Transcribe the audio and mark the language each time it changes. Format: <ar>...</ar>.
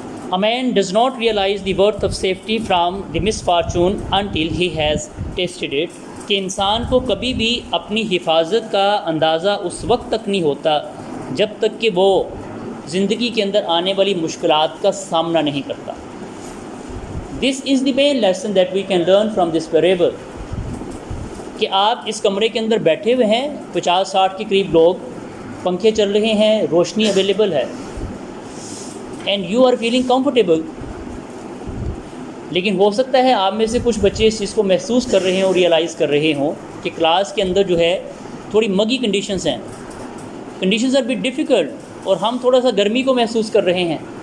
<en>A man does not realize the worth of safety from the misfortune until he has tasted it.</en> <ur>کہ انسان کو کبھی بھی اپنی حفاظت کا اندازہ اس وقت تک نہیں ہوتا جب تک کہ وہ زندگی کے اندر آنے والی مشکلات کا سامنا نہیں کرتا.</ur> <en>This is the main lesson that we can learn from this parable.</en> <ur>کہ آپ اس کمرے کے اندر بیٹھے ہوئے ہیں 50-60 کے قریب لوگ، پنکھے چل رہے ہیں، روشنی اویلیبل ہے،</ur> <en>And you are feeling comfortable.</en> <ur>لیکن ہو سکتا ہے آپ میں سے کچھ بچے اس چیز کو محسوس کر رہے ہیں اور ریئلائز کر رہے ہوں کہ کلاس کے اندر جو ہے تھوڑی مگی کنڈیشنز ہیں،</ur> <en>conditions are but difficult,</en> <ur>اور ہم تھوڑا سا گرمی کو محسوس کر رہے ہیں.</ur>